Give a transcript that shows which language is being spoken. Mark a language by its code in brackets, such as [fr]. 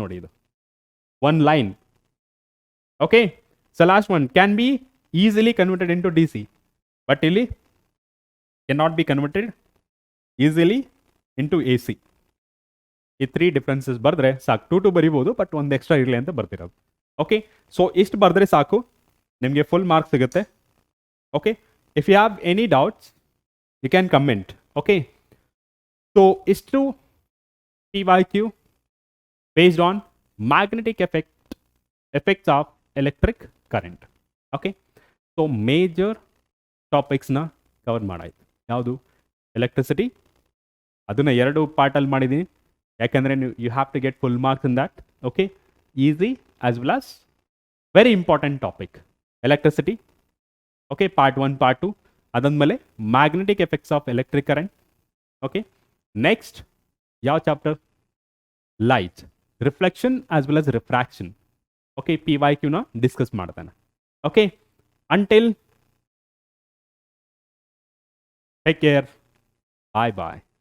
[kn] ನೋಡಿ, ಇದು one line. [en] Okay, so last one can be easily converted into D C, but ಇಲ್ಲಿ can not be converted easily into A C. [kn] ಈ 3 differences ಬರೆದ್ರೆ ಸಾಕು. 2 ಬರಿಬೋದು, but ಒಂದು extra ಇರಲಿ ಅಂತ ಬರ್ತಿರೋದು. ಓಕೆ, ಸೊ ಇಷ್ಟು ಬರೆದ್ರೆ ಸಾಕು, ನಿಮಗೆ ಫುಲ್ ಮಾರ್ಕ್ಸ್ ಸಿಗುತ್ತೆ. [en] Okay, if you have any doubts you can comment. Okay, so istu PYQ based on magnetic effects of electric current. Okay, so major topics na cover [kn] ಮಾಡಾಯ್ತು. ಯಾವುದು? [en] Electricity. [kn] ಅದನ್ನ 2 ಪಾರ್ಟಲ್ಲಿ ಮಾಡಿದ್ದೀನಿ, ಯಾಕಂದರೆ [en] you have to get full marks in that. Okay, easy as well as very important topic, electricity. Okay, part 1, part 2. ಅದಾದ್ಮೇಲೆ magnetic effects of electric current. Okay, next [kn] ಯಾವ chapter? [en] Light, reflection as well as refraction. Okay, [kn] PYQ ನ discuss ಮಾಡ್ತಾನೆ. [en] Okay, until take care, bye.